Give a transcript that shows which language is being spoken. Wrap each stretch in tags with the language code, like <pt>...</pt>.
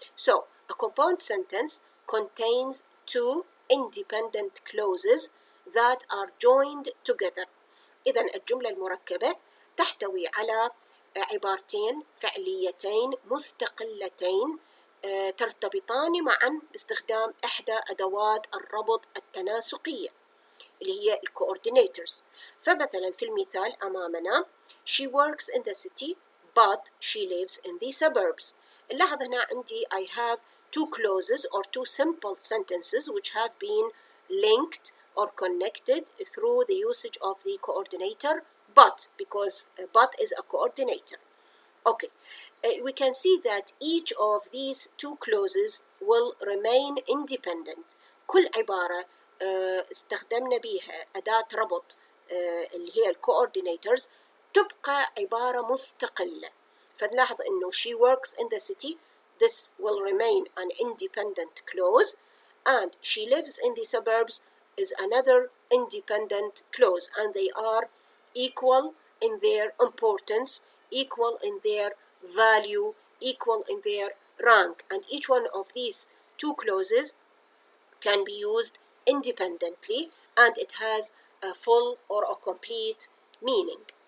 <en>So a compound sentence contains two independent clauses that are joined together.</en> <ar>إذن الجملة المركبة تحتوي على عبارتين فعليتين مستقلتين ترتبطان معا باستخدام إحدى أدوات الربط التناسقية اللي هي coordinators. فمثلا في المثال أمامنا</ar> <en>she works in the city but she lives in the suburbs.</en> <ar>نلاحظ هنا عندي</ar> <en>I have two clauses or two simple sentences which have been linked or connected through the usage of the coordinator but, because but is a coordinator. Okay, we can see that each of these two clauses will remain independent.</en> <ar>كل عبارة استخدمنا بها أداة ربط اللي هي coordinators تبقى عبارة مستقلة. فنلاحظ إنه</ar> <en>she works in the city, this will remain an independent clause, and she lives in the suburbs is another independent clause, and they are equal in their importance, equal in their value, equal in their rank, and each one of these two clauses can be used independently and it has a full or a complete meaning.</en>